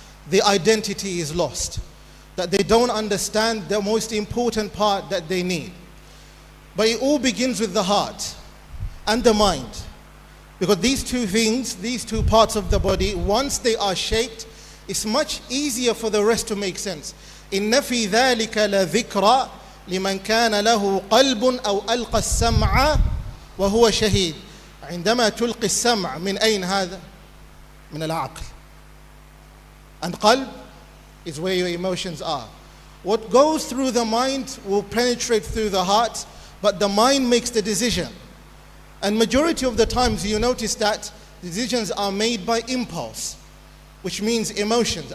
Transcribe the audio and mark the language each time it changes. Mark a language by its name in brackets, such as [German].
[English] Their identity is lost. That they don't understand the most important part that they need. But it all begins with the heart and the mind. Because these two things, these two parts of the body, once they are shaped, it's much easier for the rest to make sense. [Arabic] إِنَّ فِي ذَلِكَ لَذِكْرَى لِمَنْ كَانَ لَهُ قَلْبٌ أَوْ أَلْقَى السَّمْعَ وَهُوَ شَهِيدٌ عندما تلقي السمع من أين هذا؟ من العقل. [English] And qalb is where your emotions are. What goes through the mind will penetrate through the heart, but the mind makes the decision. And majority of the times you notice that decisions are made by impulse, which means emotions.